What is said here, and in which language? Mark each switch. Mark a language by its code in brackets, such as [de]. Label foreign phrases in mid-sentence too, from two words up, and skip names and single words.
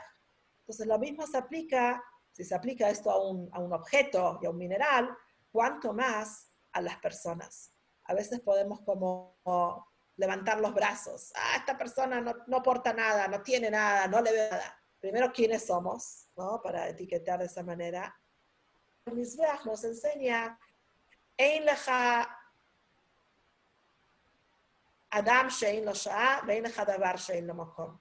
[es] Entonces lo mismo se aplica, si se aplica esto a un objeto y a un mineral, cuanto más a las personas. A veces podemos como levantar los brazos. Esta persona no aporta nada, no tiene nada, no le veo nada. Primero, ¿quiénes somos? ¿No? Para etiquetar de esa manera. El Mizbeach nos enseña [he] אין לך אדם שאין לו שעה, ואין לך דבר שאין לו מקום.